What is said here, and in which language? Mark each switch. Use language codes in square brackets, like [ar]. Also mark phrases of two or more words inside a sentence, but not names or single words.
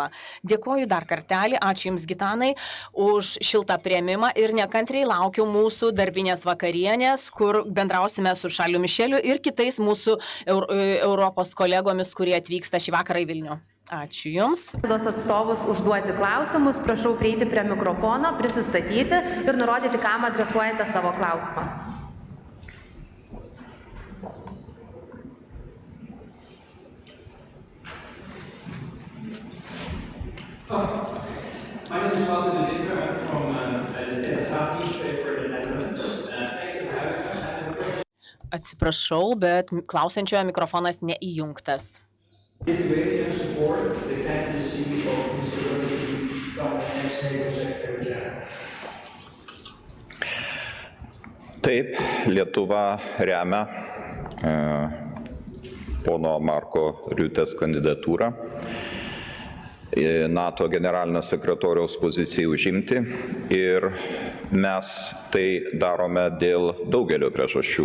[lt] Dėkoju dar kartelį, ačiū Jums, Gitanai, už šiltą priėmimą ir nekantriai laukiu mūsų darbinės vakarienės, kur bendrausime su Šarliu Mišeliu ir kitais mūsų Europos kolegomis, kurie atvyksta šį vakarą į Vilnių. Ačiū Jums. Atstovus užduoti klausimus, prašau prieiti prie mikrofono, prisistatyti ir nurodyti, kam adresuojate savo klausimą. [en] My name is Walter de Winter. I'm from the Telegraaf newspaper in the Netherlands. Thank you for having us. [lt] Atsiprašau, bet klausiančiojo mikrofonas neįjungtas. [en] Give weight and support the candidacy of Mr. Rutherford to become the next NATO Secretary General. [lt] Taip, Lietuva remia pono Marko Riutės kandidatūrą NATO generalinio sekretoriaus pozicijai užimti ir mes tai darome dėl daugelio priežasčių.